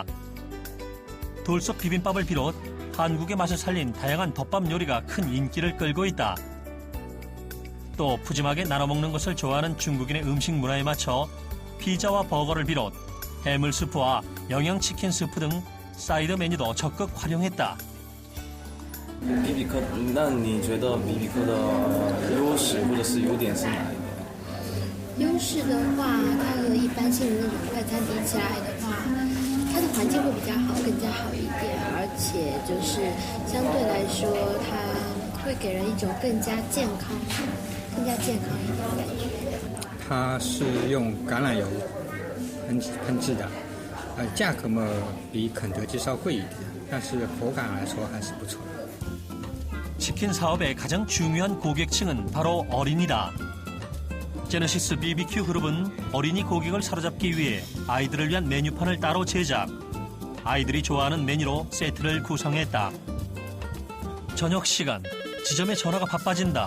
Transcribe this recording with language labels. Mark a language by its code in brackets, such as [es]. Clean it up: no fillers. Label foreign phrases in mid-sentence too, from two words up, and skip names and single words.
[ko] 돌솥 비빔밥을 비롯 한국의 맛을 살린 다양한 덮밥 요리가 큰 인기를 끌고 있다. 또 푸짐하게 나눠 먹는 것을 좋아하는 중국인의 음식 문화에 맞춰 피자와 버거를 비롯 해물 스프와 영양 치킨 스프 등 사이드 메뉴도 적극 활용했다. [zh] BBQ， 那你觉得 BBQ 的优势或者是优点是哪一个？优势的话，它和一般性的那种快餐比起来的话，它的环境会比较好，更加好一点，而且就是相对来说，它会给人一种更加健康一点的感觉。它是用橄榄油烹制的，价格嘛比肯德基稍贵一点，但是口感来说还是不错。 [ko] 치킨 사업의 가장 중요한 고객층은 바로 어린이다. 제너시스 BBQ 그룹은 어린이 고객을 사로잡기 위해 아이들을 위한 메뉴판을 따로 제작. 아이들이 좋아하는 메뉴로 세트를 구성했다. 저녁 시간, 지점의 전화가 바빠진다.